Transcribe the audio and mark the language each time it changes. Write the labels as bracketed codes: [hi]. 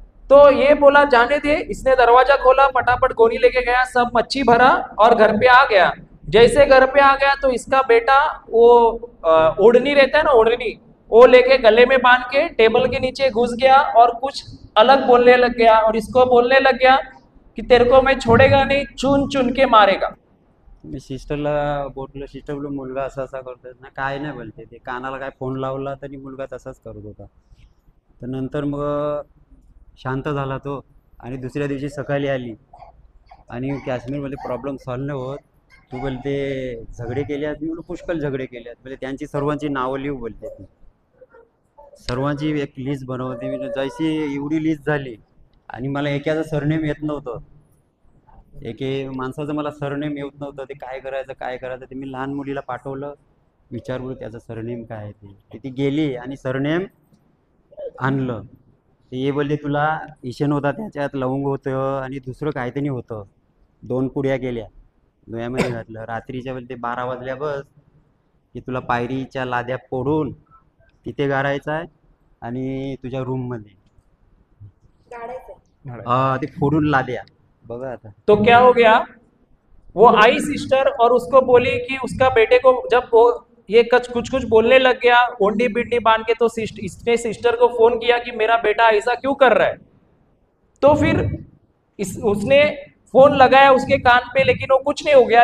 [hi] तो ये बोला जाने दे. इसने दरवाजा खोला, फटाफट गोनी लेके गया, सब मच्छी भरा और घर पे आ गया. जैसे घर पे आ गया तो इसका बेटा वो ओढ़नी रहता है ना, ओढ़नी वो लेके गले में बांध के टेबल के नीचे घुस गया और कुछ अलग बोलने लग गया और इसको बोलने लग गया की तेरे को मैं छोडेगा नाही, चुन चुन के मारेगा. [mr] मी सिस्टरला बोललो, सिस्टर बोललो मुलगा असा असा करतोय ना, काय नाही बोलते ते, कानाला काय फोन लावला तरी मुलगा तसाच करत होता. तर नंतर मग शांत झाला तो आणि दुसऱ्या दिवशी सकाळी आली आणि काश्मीरमध्ये प्रॉब्लेम सॉल्व्ह नाही होत, तू बोलते झगडे केले आहेत. मी बोललो पुष्कळ झगडे केले आहेत. म्हणजे त्यांची सर्वांची नावं लिहू बोलते ती, सर्वांची एक लिस्ट बनवते. मी जशी एवढी लिस्ट झाली आणि मला एकाचं सरनेम येत नव्हतं, एके माणसाचं मला सरनेम येत नव्हतं. ते काय करायचं ते मी लहान मुलीला पाठवलं, विचारलं त्याचं सरनेम काय आहे ते. ती गेली आणि सरनेम आणलं. ते हे बोलले तुला इशन होता, त्याच्यात लवंग होतं आणि दुसरं काहीतरी होतं. 2 पुड्या केल्या, दोयामध्ये घातलं. रात्रीच्या वेळी ते 12 वाजल्या बस की तुला पायरीच्या लाद्या फोडून तिथे गाडायचं आहे आणि तुझ्या रूममध्ये गाडायचं. ते फोडून लाद्या बघा आता. [hi] तो क्या हो गया, वो आई सिस्टर और उसको बोली कि उसका बेटे को जब वो ये कुछ कुछ बोलने लग गया, ओंडी बिंडी बांध के, तो इसने सिस्टर को फोन किया कि मेरा बेटा ऐसा क्यों कर रहा है. तो फिर उसने फोन लगाया उसके कान पे, लेकिन वो कुछ नहीं हो गया.